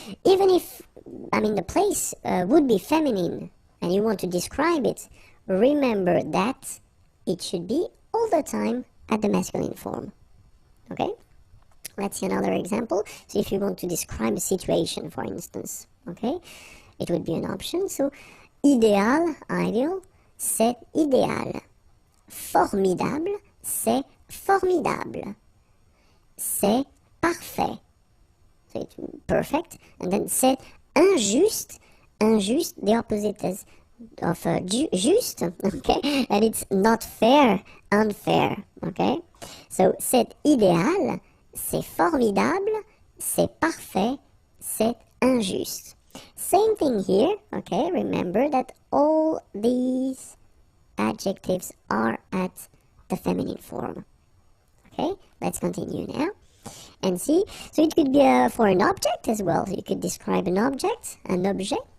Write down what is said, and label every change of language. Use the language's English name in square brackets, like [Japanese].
[English] Even if, the place would be feminine and you want to describe it, remember that it should be all the time at the masculine form, okay? Let's see another example. So if you want to describe a situation, for instance, okay, it would be an option. [French] So, idéal, ideal, c'est idéal. Formidable, c'est formidable. C'est parfait. [English] So it's perfect. And then [French] c'est injuste. [English] Injuste, the opposite is of juste, okay? And it's not fair, unfair, okay? [French] So c'est idéal, c'est formidable, c'est parfait, c'est injuste. [English] Same thing here, okay? Remember that all these adjectives are at the feminine form. Okay, let's continue now and see. So it could be for an object as well. You could describe an object, an objet.